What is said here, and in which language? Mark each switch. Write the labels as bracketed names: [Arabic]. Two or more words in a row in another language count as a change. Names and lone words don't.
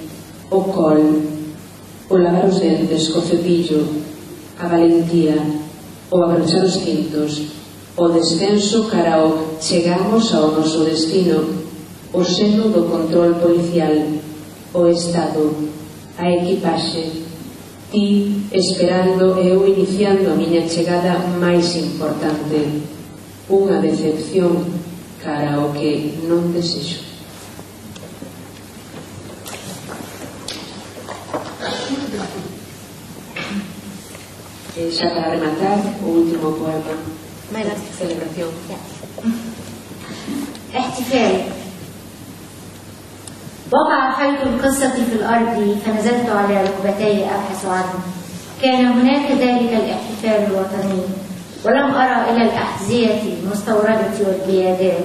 [Galician] o col, o lavar os dentes co cepillo, a valentía, o abrochar os cintos, o descenso cara ao chegamos ao noso destino, o seno do control policial, o Estado, a equipaxe, ti esperando e eu iniciando a miña chegada máis importante, unha decepción cara ao que non desexo. Xa para rematar, o último poema, celebración. [Arabic] احتفال. وقع خيط القصة في الأرض فنزلت على ركبتي أبحث عنه. كان هناك ذلك الاحتفال الوطني ولم أرى إلى الأحذية المستوردة والقيادات.